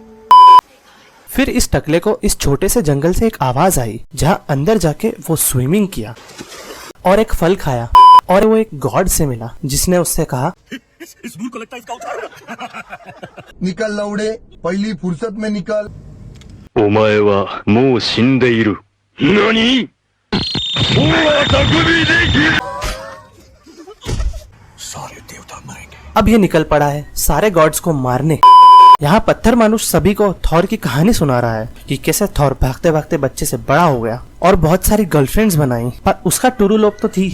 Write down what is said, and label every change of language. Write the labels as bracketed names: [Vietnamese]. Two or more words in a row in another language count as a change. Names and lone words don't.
[Hindi] फिर इस टकले को इस छोटे से जंगल से एक आवाज आई, जहाँ अंदर जाके वो स्विमिंग किया और एक फल खाया और वो एक गॉड से मिला, जिसने उससे कहा इस भूल को लगता है इसका उतार। निकल लौड़े, पहली फुर्सत में निकल। [Japanese] お前はもう死んでいる。何? [Hindi] सारे देवता मरेंगे। अब ये निकल पड़ा है सारे गॉड्स को मारने। यहाँ पत्थर मानुष सभी को थॉर की कहानी सुना रहा है कि कैसे थॉर भागते भागते बच्चे से बड़ा हो गया और बहुत सारी गर्लफ्रेंड्स बनाई, पर उसका [English] true love [Hindi] तो थी